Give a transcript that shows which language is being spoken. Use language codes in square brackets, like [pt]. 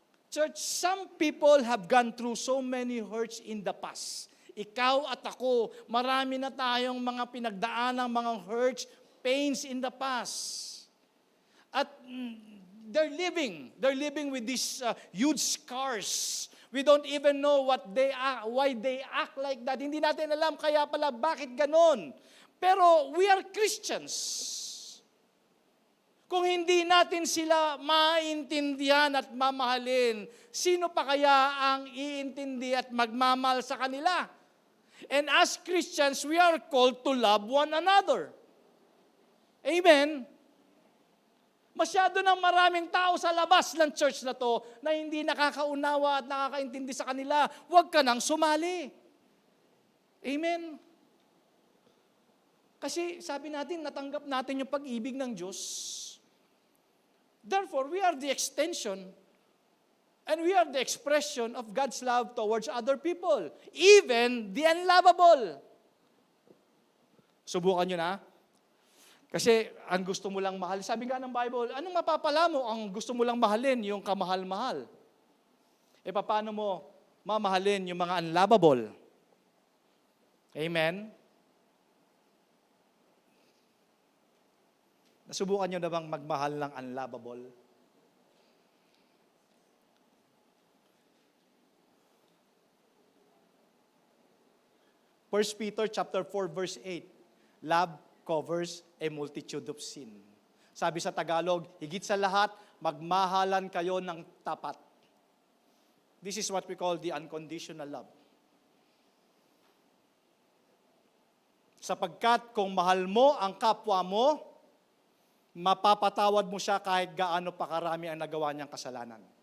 [en] Church, some people have gone through so many hurts in the past. [tl] Ikaw at ako, marami na tayong mga pinagdaan ng mga [en] hurts, pains in the past. [tl] At [en] they're living with these huge scars. We don't even know why they act like that. [tl] Hindi natin alam kaya pala bakit ganon. [en] Pero we are Christians. [tl] Kung hindi natin sila maintindihan at mamahalin, sino pa kaya ang iintindi at magmamahal sa kanila? [en] And as Christians, we are called to love one another. Amen? [tl] Masyado ng maraming tao sa labas ng church na to na hindi nakakaunawa at nakakaintindi sa kanila. Huwag ka nang sumali. Amen? Kasi sabi natin, natanggap natin yung pag-ibig ng Diyos. [en] Therefore, we are the extension and we are the expression of God's love towards other people, even the unlovable. [tl] Subukan nyo na. Kasi ang gusto mo lang mahal, sabi nga ng Bible, anong mapapala mo ang gusto mo lang mahalin, yung kamahal-mahal? Paano mo mamahalin yung mga unlovable? Amen? Nasubukan nyo na bang magmahal ng unlovable? [en] First Peter chapter 4 verse 8, love covers a multitude of sin. [tl] Sabi sa Tagalog, higit sa lahat, magmahalan kayo ng tapat. [en] This is what we call the unconditional love. [tl] Sapagkat kung mahal mo ang kapwa mo, mapapatawad mo siya kahit gaano pa karami ang nagawa niyang kasalanan.